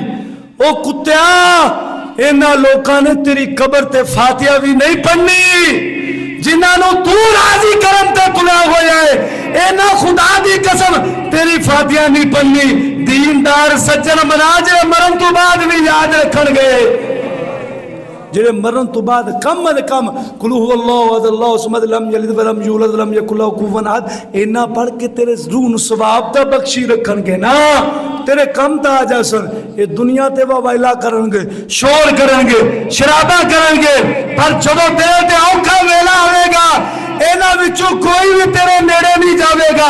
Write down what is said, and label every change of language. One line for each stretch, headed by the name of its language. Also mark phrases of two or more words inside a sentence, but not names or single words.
Punjabi: او کتیا، انہاں لوکاں نے تیری قبر تے فاتحہ بھی نہیں پڑھنی، جنہاں تو راضی کرن تے تلا ہویا ہے. انہاں خدا دی قسم تیری فاتحہ نہیں پڑھنی. دیندار سجن بنا جے مرن تو بعد بھی یاد رکھنگے، جیہڑے مرن تو بعد کم اد کم
Arabic: قل هو الله أحد الله الصمد لم يلد ولم يولد ولم يكن له كفوا أحد,
Punjabi: اینا پڑھ کے تیرے روح نوں ثواب دا بخشی رکھنگے نا، تیرے کم تا آ جاسن. یہ دنیا تے وائلا کرنگے، شور کرنگے، شرابا کرنگے، پر جدوں تیرے تے اوکھا ویلا آوے گا، انہاں وچوں کوئی بھی تیرے نیڑے نہیں جاوے گا.